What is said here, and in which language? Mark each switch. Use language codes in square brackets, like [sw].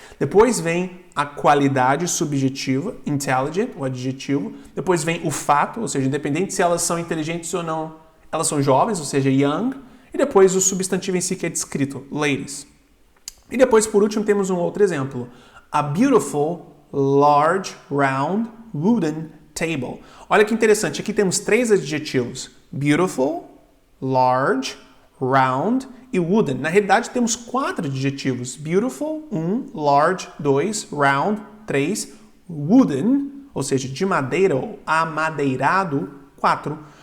[pt] Depois vem a qualidade subjetiva, intelligent, o adjetivo. Depois vem o fato, ou seja, independente se elas são inteligentes ou não, elas são jovens, ou seja, young. E depois o substantivo em si que é descrito, ladies. E depois, por último, temos um outro exemplo. [en] A beautiful, large, round, wooden table. [pt] Olha que interessante, aqui temos três adjetivos. Beautiful, large, round e wooden. Na realidade, temos quatro adjetivos. Beautiful, 1, large, 2, round, 3, wooden, ou seja, de madeira ou amadeirado, 4.